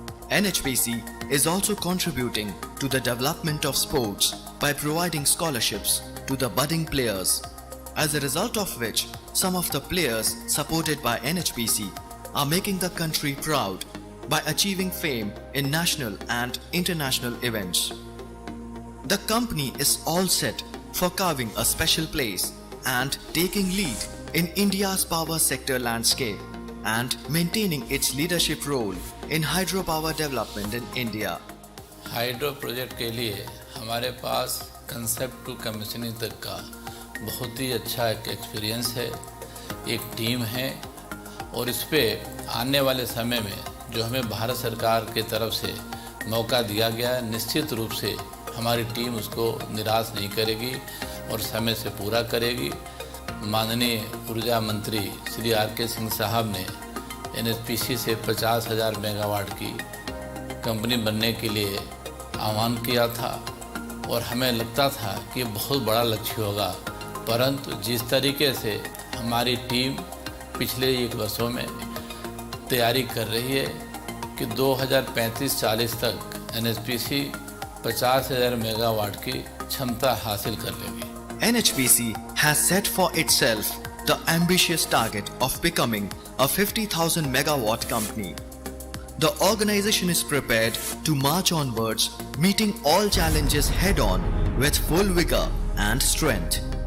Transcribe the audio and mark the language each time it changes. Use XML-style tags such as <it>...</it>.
<en>NHPC is also contributing to the development of sports by providing scholarships to the budding players, as a result of which some of the players supported by NHPC are making the country proud by achieving fame in national and international events. The company is all set for carving a special place and taking lead in India's power sector landscape and maintaining its leadership role in hydropower development in India.</en> <hi>Hydro project के लिए हमारे पास concept to commissioning तक का बहुत ही अच्छा एक experience है, एक टीम है और इस पे आने वाले समय में जो हमें भारत सरकार की तरफ से मौका दिया गया है, निश्चित रूप से हमारी टीम उसको निराश नहीं करेगी और समय से पूरा करेगी। माननीय ऊर्जा मंत्री श्री आर.के. सिंह साहब ने NHPC से 50,000 मेगावाट की कंपनी बनने के लिए आह्वान किया था और हमें लगता था कि बहुत बड़ा लक्ष्य होगा, परंतु जिस तरीके से हमारी टीम पिछले एक वर्षों में तैयारी कर रही है कि 2035-40 तक NHPC 50,000 मेगावाट की क्षमता हासिल कर लेगी।</hi> <en>NHPC has set for itself the ambitious target of becoming a 50,000 megawatt company. The organization is prepared to march onwards, meeting all challenges head-on with full vigor and strength.</en>